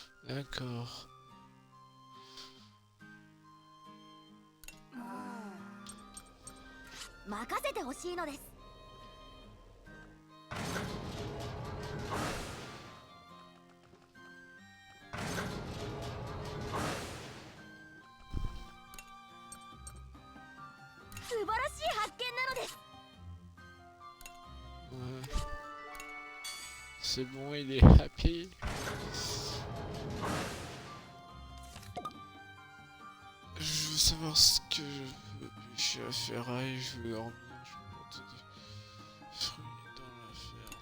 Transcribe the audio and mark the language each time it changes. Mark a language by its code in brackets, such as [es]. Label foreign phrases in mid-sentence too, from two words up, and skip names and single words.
[fr] D'accord. [ja] 任せてほしいのです。素晴らしい発見なのです。 [fr] Ouais. C'est bon, il est happy. Je veux savoir ce que je veux. Je suis à ferraille, je veux dormir, je veux planter des fruits dans la ferme.